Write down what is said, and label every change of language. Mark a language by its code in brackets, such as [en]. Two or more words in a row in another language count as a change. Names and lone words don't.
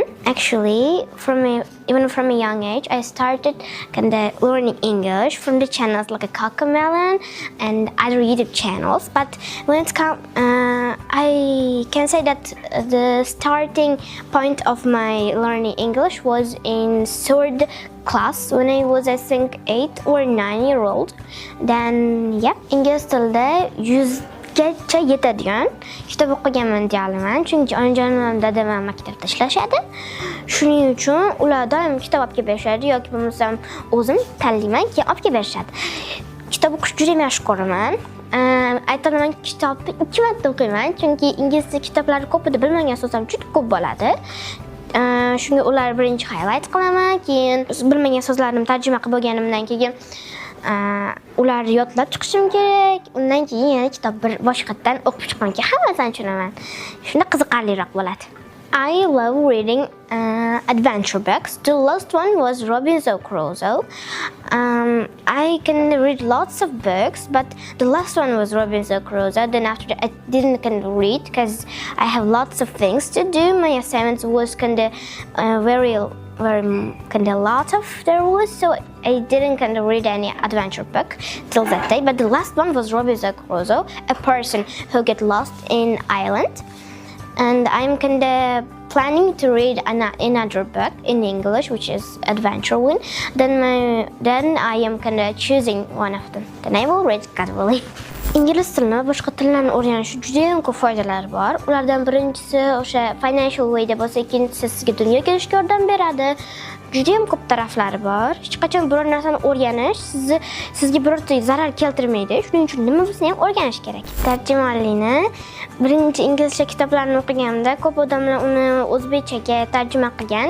[en] Actually, even from a young age, I started learning English from the channels like a Cocomelon and other YouTube channels. But when it's come, I can say that the starting point of my learning English was in third class when I was, I think, 8 or 9 years old. Then, yeah, [uz] ingliz tilida 100gacha yetadigan kitob o'qiganman deya olaman, chunki onajonim dadam maktabda ishlashadi. Shuning uchun ular doim kitob olib kelib berishadi yoki bo'lmasam o'zim tanlayman, keyin olib kelib berishadi. Kitob o'qish juda ham yaxshi ko'raman. Ayta olaman, kitobni 2 marta o'qiyman, chunki ingliz tili kitoblari ko'pida bilmagan so'zlar juda ko'p bo'ladi. Shunga ular birinchi highlight qilaman, keyin bilmagan so'zlarni tarjima qilib bo'lganimdan keyin ular yodlab chiqishim kerak. Undan keyin yana kitob boshqatdan o'qib chiqqan keyin hammasini tushunaman. Shunda qiziqarliroq bo'ladi. [en] I love reading adventure books. The last one was Robinson Crusoe. I can read lots of books, but the last one was Robinson Crusoe. Then after that, I didn't read because I have lots of things to do. My assignments was very lot of there was, so I didn't read any adventure book till that day. But the last one was Robinson Crusoe, a person who get lost in island. And I'm planning to read another book in English, which is adventure one. Then I am choosing one of them. Then I will read God willing. [uz] Ingliz tilini boshqa tillarni o'rganish juda ham ko'p foydalari bor. Ulardan birinchisi o'sha [en] financial way'da [uz] bo'lsa, ikkinchisi sizga dunyo kelishga yordam beradi. Juda ham ko'p taraflari bor. Hech qachon biror narsani o'rganish sizga birorta zarar keltirmaydi. Shuning uchun nima bo'lsa ham o'rganish kerak. Tarjimonlikni birinchi inglizcha kitoblarni o'qiganimda ko'p odamlar uni o'zbekchaga tarjima qilgan.